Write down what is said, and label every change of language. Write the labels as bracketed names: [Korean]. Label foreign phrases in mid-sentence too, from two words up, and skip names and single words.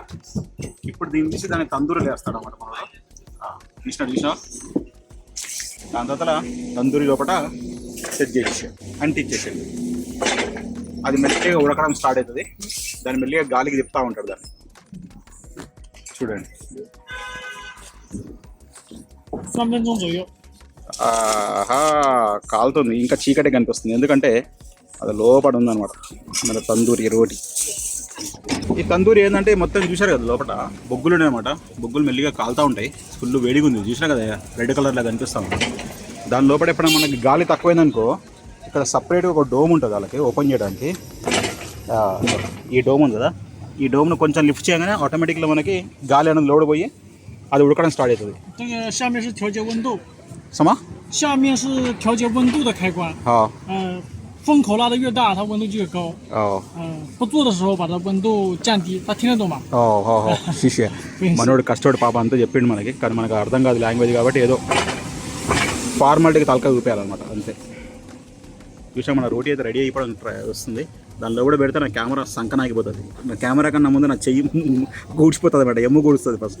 [Telugu] ఇప్పుడు దీన్ని తీసి దాన్ని తందూరి వేస్తాడు అన్నమాట. మనం చూసినా దాని తర్వాత తందూరి లోపల సెట్ చేసేసి అంటించేసేది. అది మెల్లిగా ఉడకడం స్టార్ట్ అవుతుంది. దాన్ని మెల్లిగా గాలికి తిప్పుతూ ఉంటాడు దాన్ని. చూడండి, [Chinese] 3 分钟左右。 [Telugu] కాలుతుంది. ఇంకా చీకటి కనిపిస్తుంది, ఎందుకంటే అది లోపల ఉందన్నమాట మన తందూరి రోటి. ఈ తందూరి ఏంటంటే మొత్తం చూశారు కదా, లోపల బొగ్గులు ఉన్నాయన్నమాట. బొగ్గులు మెల్లిగా కాలుతూ ఉంటాయి. ఫుల్ వేడిగా ఉంది, చూసినా కదా [English] red colorలో [Telugu] కనిపిస్తూ ఉంటుంది. దాని లోపల ఎప్పుడైనా మనకి గాలి తక్కువైందనుకో, ఇక్కడ సపరేట్గా ఒక డోమ్ ఉంటుంది వాళ్ళకి ఓపెన్ చేయడానికి. ఈ డోమ్ ఉంది కదా, ఈ డోమ్ను కొంచెం లిఫ్ట్ చేయగానే ఆటోమేటిక్గా మనకి గాలి అనేది లోడ్ పోయి అది ఉడకడం స్టార్ట్ అవుతుంది. [Chinese] 这个下面是调节温度。什么？下面是调节温度的开关。好。风口拉得越大，它温度就越高。 不做的时候把它温度降低，他听得懂吗？ [Telugu] శిష్య మనోడు కష్టపడి పాప అంతా చెప్పిండు మనకి, కానీ మనకు అర్థం కాదు లాంగ్వేజ్ కాబట్టి ఏదో ఫార్మాలిటీకి తలక చూపించాలన్నమాట అంతే. చూసా మన రోటీ అయితే రెడీ అయిపోవడం వస్తుంది. దానిలో కూడా పెడితే నా కెమెరా సంకనాగిపోతుంది. నా కెమెరా కన్నా ముందు నా చెయ్యి గూడ్చిపోతుంది అన్నమాట, ఎమ్ము గూడుస్తుంది ఫస్ట్.